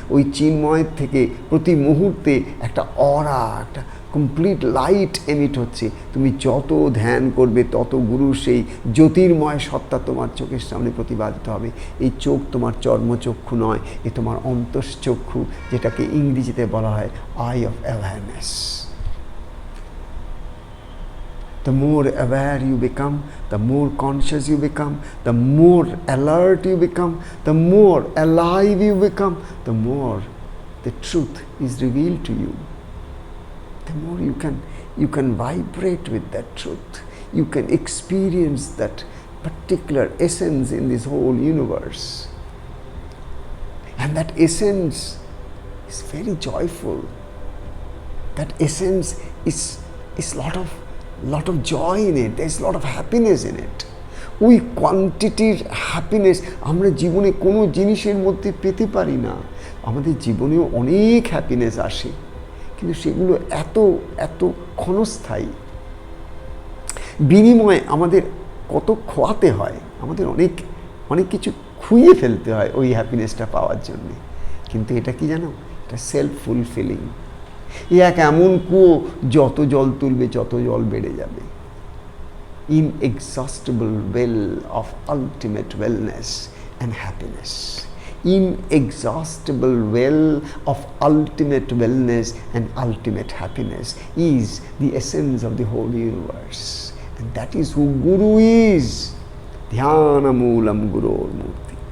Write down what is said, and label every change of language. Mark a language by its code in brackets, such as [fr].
[bn] ওই চিন্ময়ের থেকে প্রতি মুহূর্তে একটা অরা, একটা কমপ্লিট লাইট এমিট হচ্ছে। তুমি যত ধ্যান করবে তত গুরুর সেই জ্যোতির্ময় সত্তা তোমার চোখের সামনে প্রতিভাত হবে। এই চোখ তোমার চর্মচক্ষু নয়, এ তোমার অন্তশ্চক্ষু, যেটাকে ইংরেজিতে বলা হয় I of awareness. [en] The more aware you become, the more conscious you become, the more alert you become, the more alive you become, the more the truth is revealed to you. The more you can vibrate with that truth. You can experience that particular essence in this whole universe. And that essence is very joyful. That essence is lot of joy in it. There's a lot of happiness in it. [bn] ওই কোয়ান্টিটির happiness আমরা জীবনে কোনো জিনিসের মধ্যে পেতে পারি না। আমাদের জীবনেও অনেক হ্যাপিনেস আসে, কিন্তু সেগুলো এত এত ক্ষণস্থায়ী। বিনিময়ে আমাদের কত খোয়াতে হয়, আমাদের অনেক অনেক কিছু খুইয়ে ফেলতে হয় ওই হ্যাপিনেসটা পাওয়ার জন্যে। কিন্তু এটা কি জানো, এটা সেলফ ফুলফিলিং। এ এক এমন কুয়ো, যত জল তুলবে যত জল বেড়ে যাবে। [en] Inexhaustible well of ultimate wellness and happiness. Inexhaustible well of ultimate wellness and ultimate happiness is the essence of the whole universe. And that is who Guru is. [sa] Dhyana Moolam Guror Murti.